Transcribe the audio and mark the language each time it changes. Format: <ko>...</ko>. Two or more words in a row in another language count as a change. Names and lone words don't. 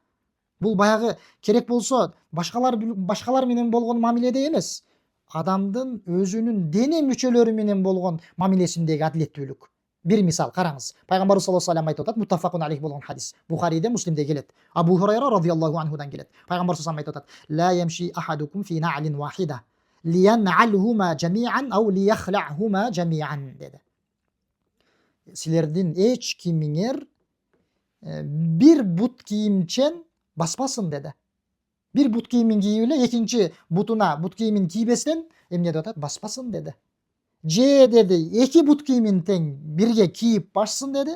<ky>Бул баягы керек болсо башкалар менен болгон мамиледе эмес, адамдын өзүнүн дене мүчөлөрү менен болгон мамилесиндеги адилеттүүлүк. Bir misal karаңыз. Пайгамбарыбыз</ky> <ar>صلى الله عليه</ar> <ky>айтып атат,</ky> <ar>متفق عليه</ar> <ky>болгон хадис. Бухариде, Муслимде келет. Абу Хурайра</ky> <ar>رضي الله عنه</ar> <ky>келет. Пайгамбар</ky> <ar>صلى الله عليه</ar> <ky>айтып атат,</ky> <ar>لا يمشي أحدكم في نعل واحدة لينعلهما جميعا أو ليخلعهما جميعا деди.</ar> <ky>Силердин эч кимиңер бир бут кийимчен баспасын деди. Бир бут кийимин кийип эле экинчи бутуна бут кийимин кийбестен эмне деп атат? Баспасын деди. Же деди, эки бут кийимин тең бирге кийип башсын деди.</ky>